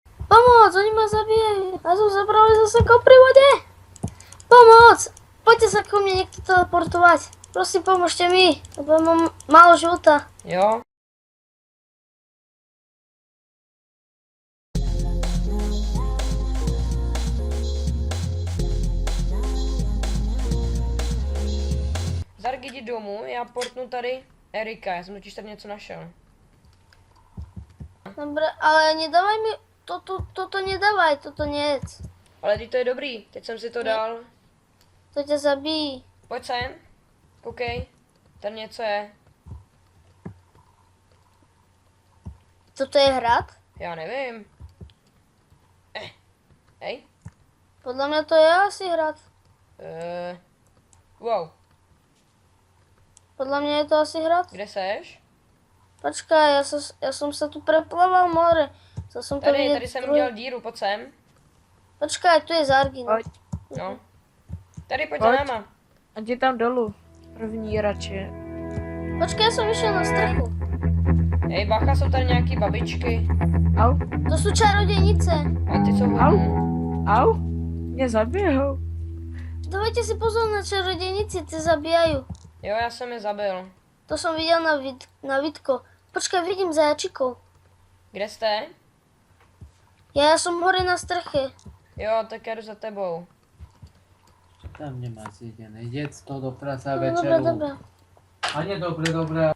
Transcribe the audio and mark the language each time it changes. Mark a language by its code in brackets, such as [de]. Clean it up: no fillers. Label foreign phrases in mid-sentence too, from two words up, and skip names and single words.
[sk] Pomoc, oni ma zabijajú. A som zabrali zase pri vode. Pomoc! Poďte sa ku mne niekto teleportovať. Prosím, pomôžte mi, lebo mám málo života. [cs] Jo. Zark, jdi domů, já portnu tady Erika, já jsem totiž tady něco našel. [sk] Dobre, ale nedávaj mi... Toto nedávaj, toto nejedz. [cs] Ale teď to je dobrý, teď jsem si to dal. [sk] To ťa zabíjí. [cs] Pojď sem, koukej, tady něco je. [sk] Toto je hrad? [cs] Já nevím. [sk] Hej. Podľa mňa to je asi hrad. Wow, Podľa mňa je to asi hrad. [cs] kde seš? [sk] Počkaj, ja som sa tu preplaval more. Chcel som to [cs] Tady, [sk] vidieť [cs] tady jsem [sk] druhý- [cs] udělal díru, pojď sem. [sk] Počkaj, tu je Zargin. [cs] Pojď. No. Tady pojď Pojď. za náma. A jdi tam dolů. První radši. [sk] Počkaj, ja som išiel na strechu. [cs] Hej, bacha, jsou tady nějaký babičky. Au, [sk] To sú čarodejnice. [cs] A ty jsou Au. hodní. au. Mě zabijou. [sk] Dávajte si pozor na čarodejnici, tie zabíjajú. [cs] Jo, já jsem je zabil. [sk] To som videl na vidko. Počkaj, vidím zajačikov. [cs] Kde jste? [sk] Ja som hore na streche. [cs] Jo, tak já jdu za tebou. [sk] Tam nemá zjedené. Jedz to do práce a No, dobre, večeru. dobre. A nie dobre.